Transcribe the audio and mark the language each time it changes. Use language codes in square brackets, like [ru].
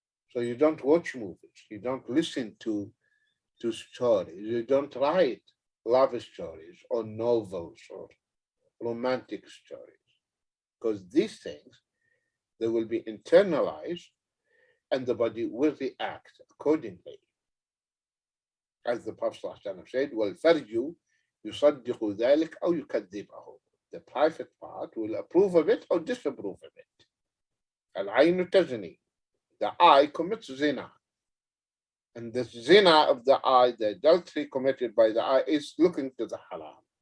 [en] So you don't watch movies, you don't listen to stories, you don't write love stories or novels or romantic stories, because these things, they will be internalized and the body will react accordingly. As the Prophet said, [ar] وَالْفَرْجُ يُصَدِّقُ ذَلِكَ أَوْ يُكَذِّبَهُ. [en] The private part will approve of it or disapprove of it. [ar] الْعَيْنُ تَزْنِي. [en] The eye commits zina. And the zina of the eye, the adultery committed by the eye, is looking to the haram.